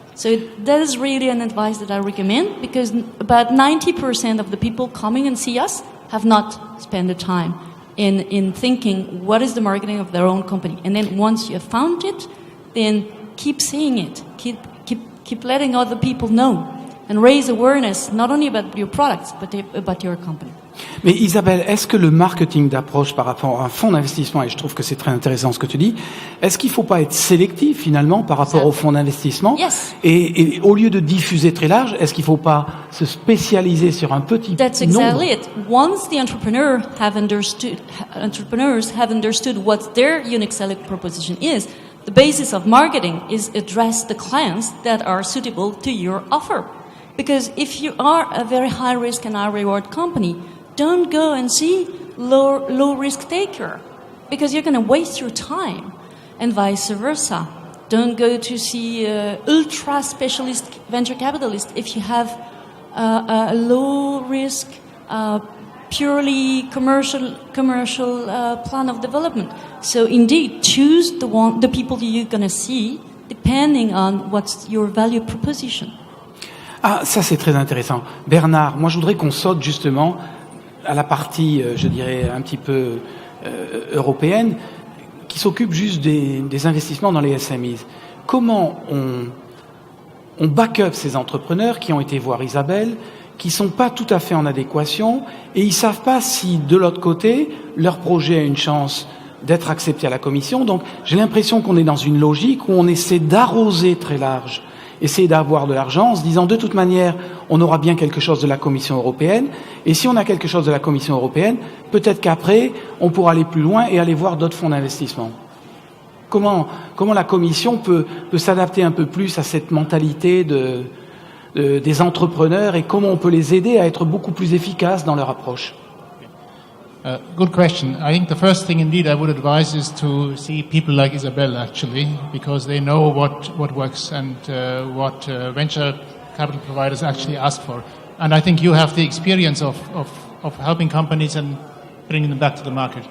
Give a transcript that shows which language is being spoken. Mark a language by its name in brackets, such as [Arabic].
[English] So that is really an advice that I recommend, because about 90% of the people coming and see us have not spent the time in thinking what is the marketing of their own company. And then once you have found it, then keep saying it. Keep letting other people know and raise awareness not only about your products, but about your company. [French] Mais Isabelle, est-ce que le marketing d'approche par rapport à un fonds d'investissement, et je trouve que c'est très intéressant ce que tu dis, est-ce qu'il ne faut pas être sélectif finalement par rapport au fonds d'investissement? [English] Yes. [French] Et au lieu de diffuser très large, est-ce qu'il ne faut pas se spécialiser sur un petit [English] That's [French] nombre? [English] exactly it. Once the entrepreneurs have understood what their unique selling proposition is, the basis of marketing is address the clients that are suitable to your offer. Because if you are a very high risk and high reward company, don't go and see low risk taker, because you're going to waste your time, and vice versa. Don't go to see ultra specialist venture capitalist if you have a low risk, purely commercial plan of development. So indeed, choose the people you're going to see depending on what's your value proposition. [French] Ah, ça c'est très intéressant. Bernhard, moi je voudrais qu'on saute justement à la partie, je dirais, un petit peu européenne, qui s'occupe juste des investissements dans les SMEs. Comment on [English] back up [French] ces entrepreneurs qui ont été voir Isabelle, qui sont pas tout à fait en adéquation, et ils savent pas si, de l'autre côté, leur projet a une chance d'être accepté à la commission. Donc j'ai l'impression qu'on est dans une logique où on essaie d'arroser très large essayer d'avoir de l'argent en se disant de toute manière, on aura bien quelque chose de la Commission européenne. Et si on a quelque chose de la Commission européenne, peut-être qu'après, on pourra aller plus loin et aller voir d'autres fonds d'investissement. Comment la Commission peut s'adapter un peu plus à cette mentalité des entrepreneurs et comment on peut les aider à être beaucoup plus efficaces dans leur approche? [English] Good question. I think the first thing indeed I would advise is to see people like Isabelle actually, because they know what works and what venture capital providers actually ask for. And I think you have the experience of helping companies and bringing them back to the market.